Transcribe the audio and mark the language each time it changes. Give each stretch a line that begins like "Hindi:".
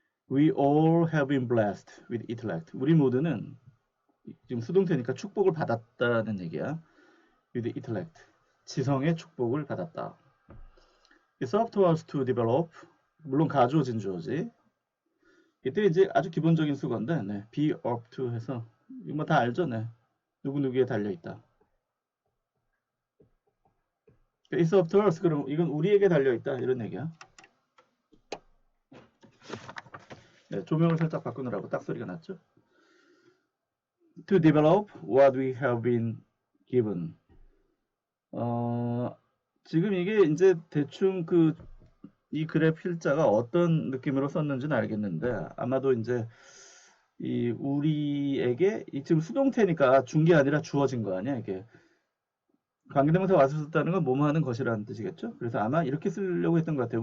English: We all have been blessed with intellect.
Korean: 우리 모두는 지금 수동태니까 축복을 받았다는 얘기야.
English: with intellect.
Korean: 지성의 축복을 받았다.
English: It's up to us to develop.
Korean: 물론 가주어진 주어지. 이때 이제 아주 기본적인 수건데 be up to 해서 이거 뭐 다 알죠? 네. 누구누구에 달려있다.
English: It's up to us.
Korean: 그럼 이건 우리에게 달려있다 이런 얘기야. 네, 조명을 살짝 바꾸느라고 딱 소리가 났죠?
English: To develop what we have been given.
Korean: 지금 이게 이제 대충 이 글의 필자가 어떤 느낌으로 썼는지는 알겠는데, 아마도 이제 이 우리에게 지금 수동태니까 준 게 아니라 주어진 거 아니야 이게. 관계대명사 와서 썼다는 건 뭐뭐 하는 것이라는 뜻이겠죠. 그래서 아마 이렇게 쓰려고 했던 것 같아요.